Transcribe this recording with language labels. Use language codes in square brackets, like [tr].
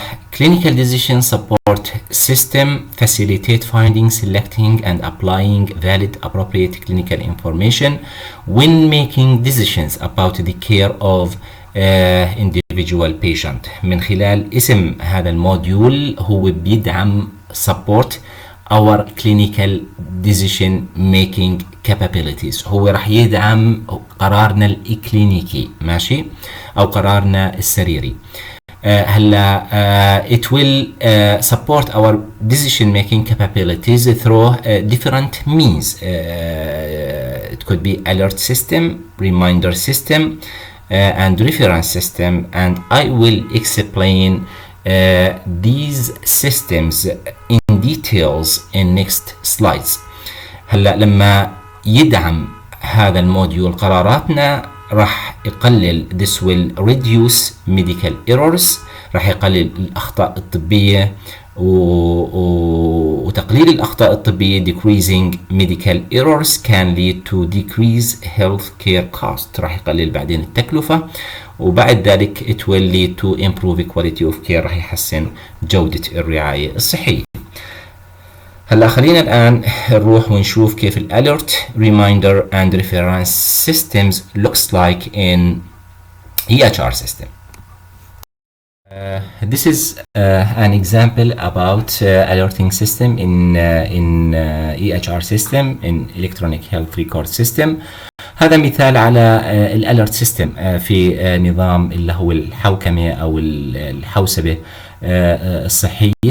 [en] Clinical decision support system facilitate finding, selecting and applying valid appropriate clinical information when making decisions about the care of individual patient. [ar] من خلال اسم هذا الموديول هو بيدعم [en] support our clinical decision making capabilities، [ar] هو راح يدعم قرارنا الإكلينيكي، ماشي، أو قرارنا السريري. [en] هلا it will support our decision making capabilities through different means. It could be alert system, reminder system, and reference system, and I will explain these systems in details in next slides. [ar] هلا لما يدعم هذا الموديول قراراتنا راح يقلل [en] this will reduce medical errors، [ar] راح يقلل الأخطاء الطبية وتقليل الأخطاء الطبية [en] decreasing medical errors can lead to decrease healthcare cost، [ar] راح يقلل بعدين التكلفة، وبعد ذلك [en] it will lead to improve quality of care، [ar] راح يحسن جودة الرعاية الصحية. هلا خلينا الآن نروح ونشوف كيف الاليرت [en] reminder and reference systems looks like in EHR system. This is an example about alerting system in EHR system, in electronic health record system. [ar] هذا مثال على الاليرت سيستم في نظام اللي هو الحوكمة أو الحوسبة الصحية.